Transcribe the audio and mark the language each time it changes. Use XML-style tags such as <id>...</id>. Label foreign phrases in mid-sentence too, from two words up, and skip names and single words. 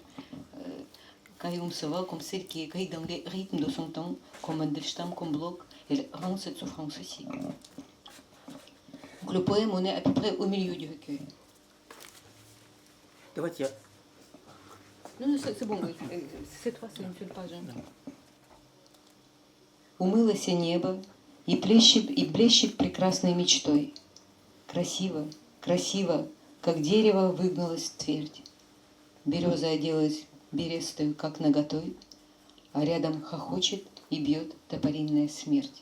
<fr>Karine Sova, comme celle qui écrit dans les rythmes de son temps, comme Mandelstam, comme Bloch, elle rend cette souffrance aussi. Donc le poème, on est à peu près au milieu du recueil. Non, c'est bon, c'est toi, c'est une seule page.</fr> <ru>Умылось небо и блещет прекрасной мечтой. Красиво, красиво, как дерево выгнулось в твердь. Береза оделась берестою, как наготой, а рядом хохочет и бьет топоринная смерть.</ru>